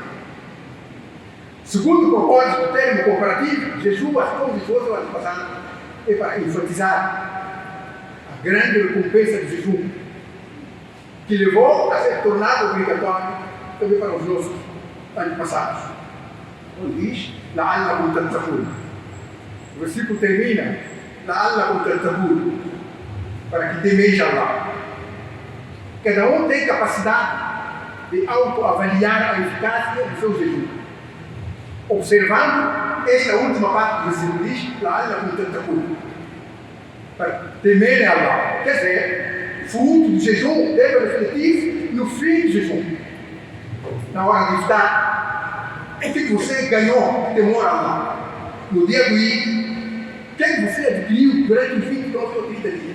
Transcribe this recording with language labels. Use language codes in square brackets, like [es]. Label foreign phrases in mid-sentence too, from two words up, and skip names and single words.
[pt] Segundo propósito do termo comparativo, jejum, assim como jejum seu antepassado, é para enfatizar a grande recompensa do jejum, que levou a ser tornado obrigatório também para os nossos antepassados. Quando diz: [ar] لعلكم تتقون. [pt] O versículo termina: [ar] لعلكم تتقون, [pt] para que temeis Allah. Cada um tem capacidade de autoavaliar a eficácia do seu jejum. Observando esta última parte do versículo, diz: [ar] لعلكم تتقون, [pt] para temerem a Allah. Quer dizer, fruto do jejum deve refletir no fim do jejum. Na hora de estar, o que você ganhou de temor a Allah? No dia do Eid, o que você adquiriu durante os 29 ou 30 dias?